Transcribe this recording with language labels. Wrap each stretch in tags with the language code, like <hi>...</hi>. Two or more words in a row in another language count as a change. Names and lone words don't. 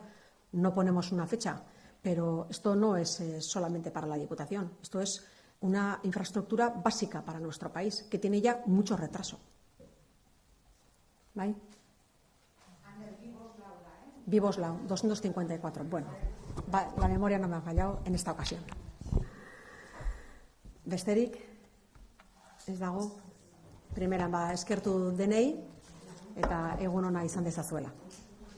<es>No ponemos una fecha, pero esto no es solamente para la Diputación. Esto es una infraestructura básica para nuestro país, que tiene ya mucho retraso. ¿Vale? Viboslao, 254. Bueno, la memoria no me ha fallado en esta ocasión.</es> <eu>Besterik, ez dago, primeran eskertu denei eta egun ona izan dezazuela.</eu>